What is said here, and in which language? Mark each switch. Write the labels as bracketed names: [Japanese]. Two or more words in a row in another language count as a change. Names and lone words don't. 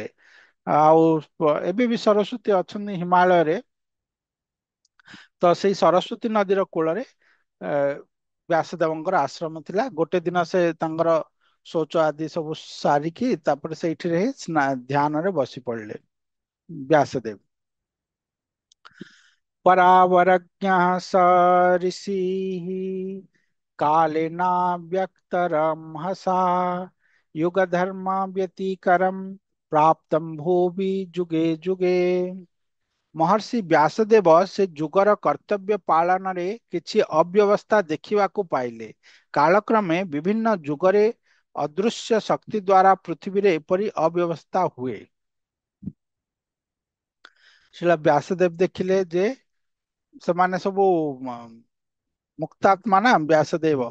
[Odia] ଆଉ ଏବେ ବି ସରସ୍ୱତୀ ଅଛନ୍ତି ହିମାଳୟରେ। ତ ସେଇ ସରସ୍ୱତୀ ନଦୀର କୂଳରେ ଅ, ବ୍ୟାସଦେବଙ୍କର ଆଶ୍ରମ ଥିଲା। ଗୋଟେ ଦିନ ସେ ତାଙ୍କର ଶୌଚ ଆଦି ସବୁ ସାରିକି ତାପରେ ସେଇଠିରେ ହିଁ ଧ୍ୟାନରେ ବସି ପଡିଲେ ବ୍ୟାସଦେବ। [Sanskrit] परावरज्ञः स ऋषिः कालेनाव्यक्तरमहसा युगधर्म व्यतिकरम प्राप्तम भूवि जुगे जुगे। [Odia] ମହର୍ଷି ବ୍ୟାସଦେବ ସେ ଯୁଗର କର୍ତ୍ତବ୍ୟ ପାଳନରେ କିଛି ଅବ୍ୟବସ୍ଥା ଦେଖିବାକୁ ପାଇଲେ। କାଳକ୍ରମେ ବିଭିନ୍ନ ଯୁଗରେ ଅଦୃଶ୍ୟ ଶକ୍ତି ଦ୍ୱାରା ପୃଥିବୀରେ ଏପରି ଅବ୍ୟବସ୍ଥା ହୁଏ। ଶିଲା ବ୍ୟାସଦେବ ଦେଖିଲେ ଯେ ସେମାନେ ସବୁ ମୁକ୍ତାତ୍ମା ନା ବ୍ୟାସଦେବ।